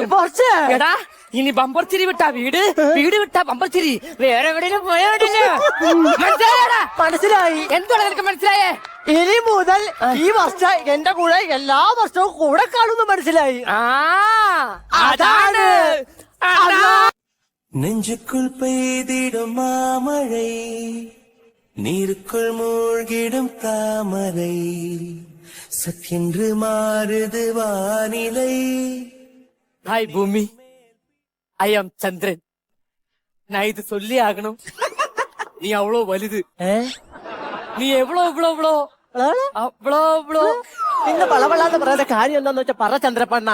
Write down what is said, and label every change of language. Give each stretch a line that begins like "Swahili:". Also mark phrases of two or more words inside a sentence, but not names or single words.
Malayalam: എടാ ഇനി ബമ്പർച്ചിരി വിട്ടാ വീട് വിട്ടാ ബമ്പർച്ചിരി. വേറെ എവിടെയും പോയാടില്ല. മനസ്സിലായി. എന്താണ് നിനക്ക് മനസ്സിലായേ? ഇനി മുതൽ ഈ വർഷം എന്റെ കൂടെ എല്ലാ വർഷവും കൂടെ കാണുന്നു. മനസ്സിലായി. അതാണ്
Tamil: நெஞ்சுக்குள் பெய்திடும் மாமழை நீருக்குள் மூழ்கிடும் தாமரை சற்றென்று மாறுது வானிலை.
Malayalam: ഹായ് ഭൂമി,
English: I am
Malayalam: ചന്ദ്രൻ. ഞാൻ ഇത് சொல்லி ആകണം. നീ അവളോ വലുത്, നീ എവളോ ഇവളോ ഇവളോ അവളോ ഇവളോ. പിന്നെ വളവളാന്ന് പറയുന്ന കാര്യം എന്താന്ന് വെച്ചാ പറ ചന്ദ്രപ്പണ്ണ.